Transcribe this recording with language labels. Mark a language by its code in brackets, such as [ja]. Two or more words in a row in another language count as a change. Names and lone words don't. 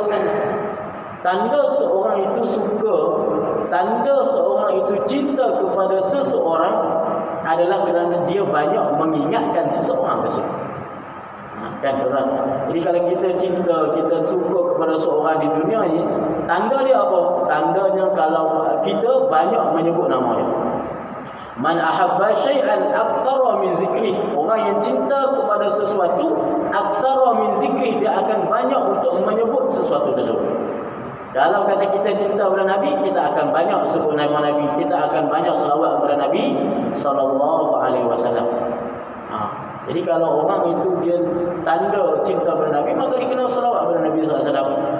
[ms] Tanda seorang itu suka, tanda seorang itu cinta kepada seseorang adalah kerana dia banyak mengingatkan seseorang tersebut. Kan tuan. Jadi kalau kita cinta, kita suka kepada seorang di dunia ini, tanda dia apa? Tandanya kalau kita banyak menyebut nama dia. [ar] من أحب شيئا أكثر من ذكره. [ms] Orang yang cinta kepada sesuatu, [ar] أكثر من ذكره, [ms] dia akan banyak untuk menyebut sesuatu tersebut. Kalau kata kita cinta kepada Nabi, kita akan banyak sebut nama Nabi, kita akan banyak selawat kepada Nabi [ar] صلى الله عليه وسلم. [ms] Jadi kalau orang itu dia tanda cinta kepada Nabi, maka dia kena selawat kepada Nabi SAW.